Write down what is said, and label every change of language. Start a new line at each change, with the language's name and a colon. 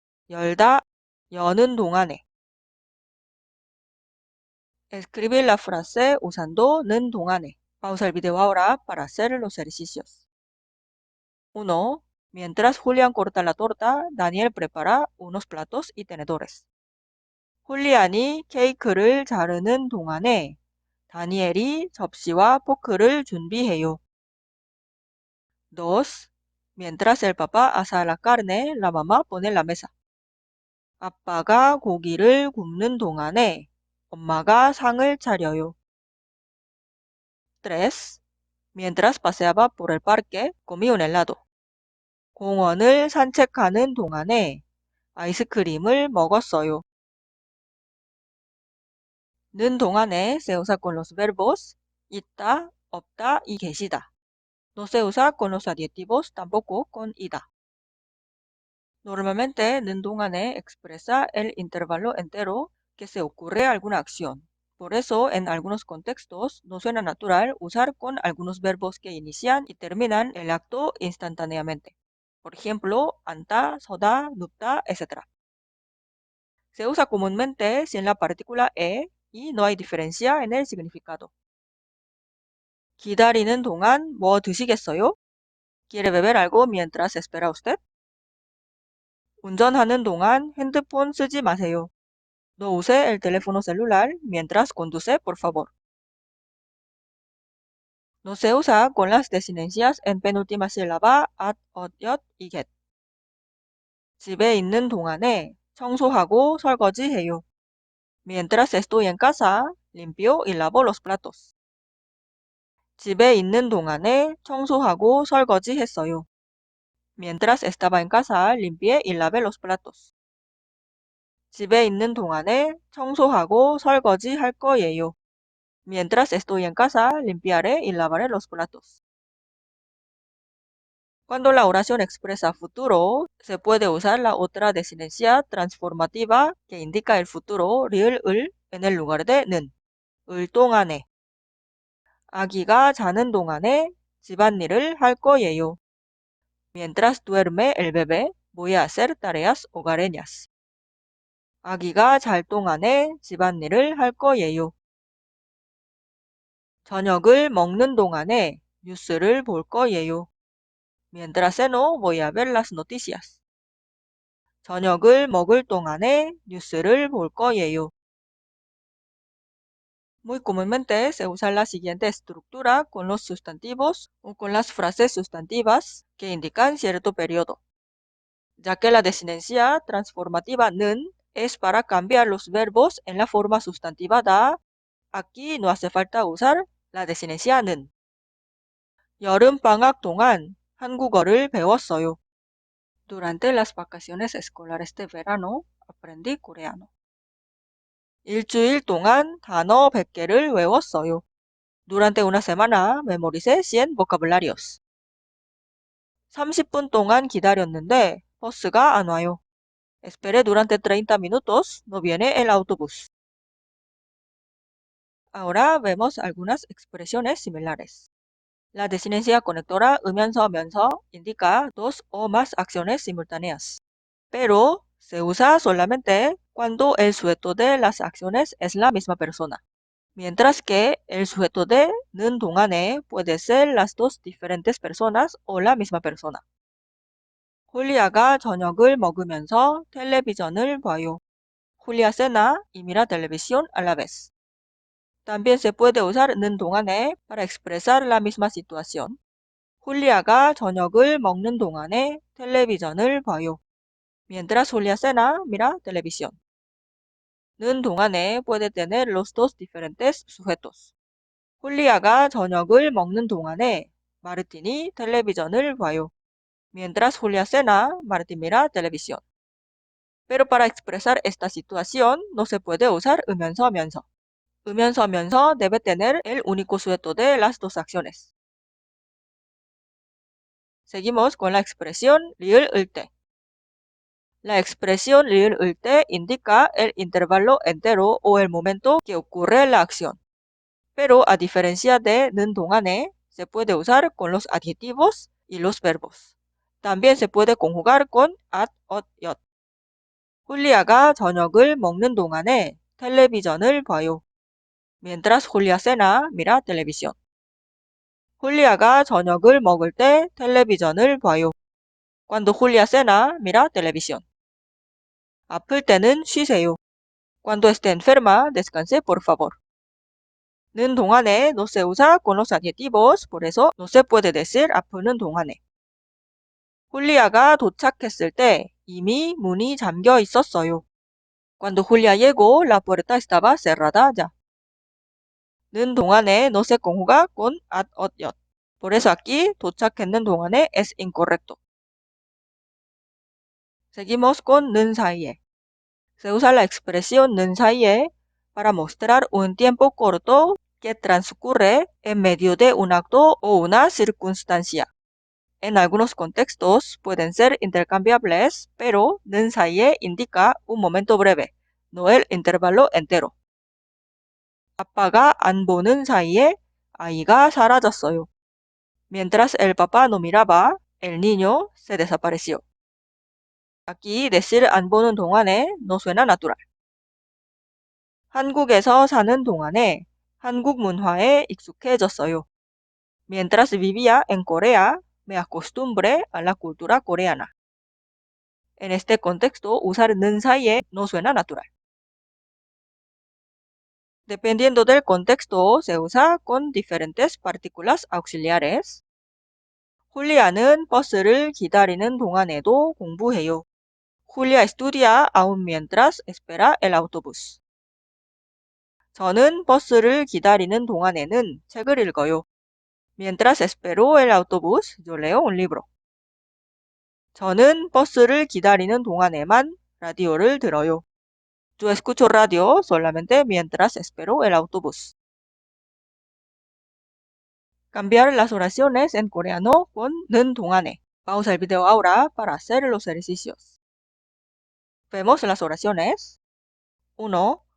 Korean: 열다, 여는 동안에.
Spanish: Escribe la frase usando 는 동안에. Pausa el video ahora para hacer los ejercicios. 1. Mientras Julián corta la torta, Daniel prepara unos platos y tenedores.
Korean: 훌리안이 케이크를 자르는 동안에 다니엘이 접시와 포크를 준비해요.
Spanish: 2. Mientras el papá asa la carne, la mamá pone la mesa.
Korean: 아빠가 고기를 굽는 동안에 엄마가 상을 차려요.
Spanish: 3. Mientras paseaba por el parque, comí un helado.
Korean: 공원을 산책하는 동안에 아이스크림을 먹었어요.
Spanish: 는 동안에 se usa con los verbos 있다, 없다 y 계시다. No se usa con los adjetivos, tampoco con ida. Normalmente, 는 동안에 expresa el intervalo entero que se ocurre alguna acción. Por eso, en algunos contextos, no suena natural usar con algunos verbos que inician y terminan el acto instantáneamente. Por ejemplo, 앉다, 서다, 눕다, etc. Se usa comúnmente sin la partícula e y no hay diferencia en el significado.
Korean: 기다리는 동안 뭐 드시겠어요?
Spanish: ¿Quiere beber algo mientras espera usted?
Korean: 운전하는 동안 핸드폰 쓰지 마세요.
Spanish: No use el teléfono celular mientras conduce, por favor. No se usa con las desinencias en penúltima sílaba at, ot, yot y get.
Korean: 집에 있는 동안에 청소하고 설거지해요.
Spanish: Mientras estoy en casa, limpio y lavo los platos.
Korean: 집에 있는 동안에 청소하고 설거지했어요.
Spanish: Mientras estaba en casa, limpié y lavé los platos.
Korean: 집에 있는 동안에 청소하고 설거지할 거예요.
Spanish: Mientras estoy en casa, limpiaré y lavaré los platos. Cuando la oración expresa futuro, se puede usar la otra desinencia transformativa que indica el futuro 리을을 en el lugar de 는.
Korean: 을 동안에. 아기가 자는 동안에 집안일을 할 거예요.
Spanish: Mientras duerme el bebé, voy a hacer tareas hogareñas.
Korean: 아기가 잘 동안에 집안일을 할 거예요. 저녁을 먹는 동안에 뉴스를 볼 거예요.
Spanish: Mientras ceno, voy a ver las noticias.
Korean: 저녁을 먹을 동안에 뉴스를 볼 거예요.
Spanish: Muy comúnmente se usa la siguiente estructura con los sustantivos o con las frases sustantivas que indican cierto periodo, ya que la desinencia transformativa 는 es para cambiar los verbos en la forma sustantiva da. Aquí no hace falta usar la desinencia 는.
Korean: 여름방학 동안 한국어를 배웠어요.
Spanish: Durante las vacaciones escolares de verano aprendí coreano.
Korean: 일주일 동안 단어 100개를 외웠어요.
Spanish: Durante una semana memoricé 100 vocabularios.
Korean: 30분 동안 기다렸는데 버스가 안 와요.
Spanish: Esperé durante 30 minutos, no viene el autobús. Ahora vemos algunas expresiones similares. La desinencia conectora 으면서 면서 indica dos o más acciones simultáneas, pero se usa solamente cuando el sujeto de las acciones es la misma persona, mientras que el sujeto de 는 동안에 puede ser las dos diferentes personas o la misma persona.
Korean: 홀리아가 저녁을 먹으면서 텔레비전을 봐요.
Spanish: Julia cena y mira televisión a la vez. También se puede usar 는 동안에 para expresar la misma situación.
Korean: 홀리아가 저녁을 먹는 동안에 텔레비전을 봐요.
Spanish: Mientras Julia cena, mira televisión. 는 동안에 puede tener los dos diferentes sujetos.
Korean: 홀리아가 저녁을 먹는 동안에 마르틴이 텔레비전을 봐요.
Spanish: Mientras Julia cena, Martín mira televisión. Pero para expresar esta situación no se puede usar 으면서 면서. 으면서 면서 debe tener el único sujeto de las dos acciones. Seguimos con la expresión 리을 을 때. La expresión 리을 을 때 indica el intervalo entero o el momento que ocurre la acción. Pero a diferencia de 는 동안에, se puede usar con los adjetivos y los verbos. También se puede conjugar con at, ot, 옅.
Korean: 훌리아가 저녁을 먹는 동안에 텔레비전을 봐요.
Spanish: Mientras Julia cena, mira televisión.
Korean: 훌리아가 저녁을 먹을 때 텔레비전을 봐요.
Spanish: Cuando Julia cena, mira televisión.
Korean: 아플 때는 쉬세요.
Spanish: Cuando esté enferma, descanse por favor. 는 동안에 no se usa con los adjetivos, por eso no se puede decir
Korean: 아프는 동안에. 훌리아가 도착했을 때 이미 문이 잠겨 있었어요.
Spanish: Cuando Julia llegó, la puerta estaba cerrada ya. 는 동안에 no se conjuga con at, ot, 옅. Por eso aquí
Korean: 도착했는 동안에
Spanish: es incorrecto. Seguimos con 는 사이에. Se usa la expresión 는 사이에 para mostrar un tiempo corto que transcurre en medio de un acto o una circunstancia. En algunos contextos pueden ser intercambiables, pero 는 사이에 indica un momento breve, no el intervalo entero.
Korean: 아빠가 안 보는 사이에 아이가 사라졌어요.
Spanish: Mientras el papá no miraba, el niño se desapareció. Aquí decir
Korean: 안 보는 동안에
Spanish: no suena natural.
Korean: 한국에서 사는 동안에 한국 문화에 익숙해졌어요.
Spanish: Mientras vivía en Corea, me acostumbré a la cultura coreana. En este contexto, usar 는 사이에 no suena natural. Dependiendo del contexto, se usa con diferentes partículas auxiliares.
Korean: 홀리아는 버스를 기다리는 동안에도 공부해요.
Spanish: Julia estudia aún mientras espera el autobús.
Korean: 저는 버스를 기다리는 동안에는 책을 읽어요.
Spanish: Mientras espero el autobús, yo leo un libro.
Korean: 저는 버스를 기다리는 동안에만 라디오를 들어요.
Spanish: Yo escucho radio solamente mientras espero el autobús. Cambiar las oraciones en coreano con 는 동안에. Pausa el video ahora para hacer los ejercicios. Vemos las oraciones. 1.